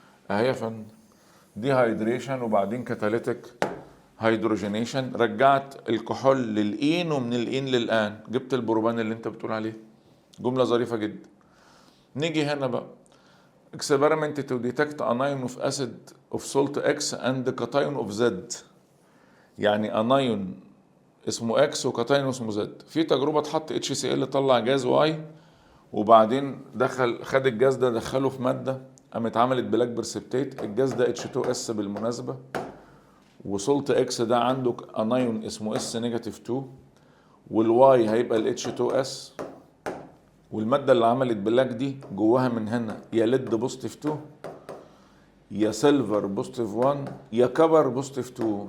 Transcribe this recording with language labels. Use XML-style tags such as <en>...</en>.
<ar>اهي يا فندم دي هيدريشن وبعدين كاتاليتيك هيدروجينيشن، رجعت الكحول للإين ومن الإين للآن جبت البروبان اللي انت بتقول عليه. جملة ظريفة جدا. نيجي هنا بقى</ar> <en>experiment to detect anion of acid of salt X and cation of Z.</en> <ar>يعني انايون اسمه X وكاتاين اسمه Z. في تجربة اتحط HCl طلع جاز Y، وبعدين خد الجاز ده دخله في مادة قامت عملت بلاك برسبتيت. الجاز ده H2S بالمناسبة، وسولت اكس ده عنده انايون اسمه اس نيجاتيف 2، والواي هيبقى ال H2S، والمادة اللي عملت بلاك دي جواها من هنا يا ليد بوزيتيف 2 يا سيلفر بوزيتيف 1 يا كبر بوزيتيف 2.</ar>